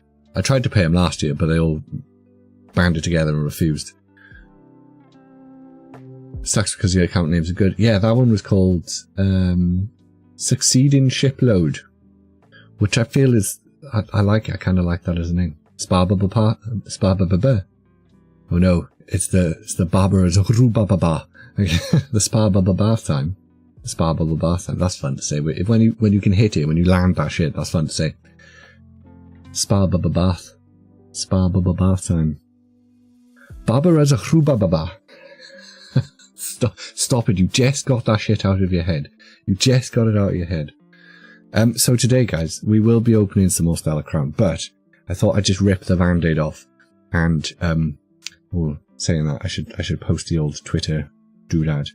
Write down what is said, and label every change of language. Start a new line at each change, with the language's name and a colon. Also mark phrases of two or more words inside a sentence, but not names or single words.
English: I tried to pay them last year, but they all banded together and refused. Sucks because the account names are good. Yeah, that one was called Succeeding Shipload, which I feel is... I like it. I kind of like that as a name. Spa-ba-ba-ba. Oh no, it's the barber as a rubababa. The spa-ba-ba bath time. The spa-ba-ba bath time. That's fun to say. When you can hit it, when you land that shit, that's fun to say. Spa-ba-ba bath. Spa-ba-ba bath time. Barber as a rubababa. Stop it. You just got that shit out of your head. You just got it out of your head. So today, guys, we will be opening some more Stellar Crown, but I thought I'd just rip the Band-Aid off. And, saying that, I should post the old Twitter doodad.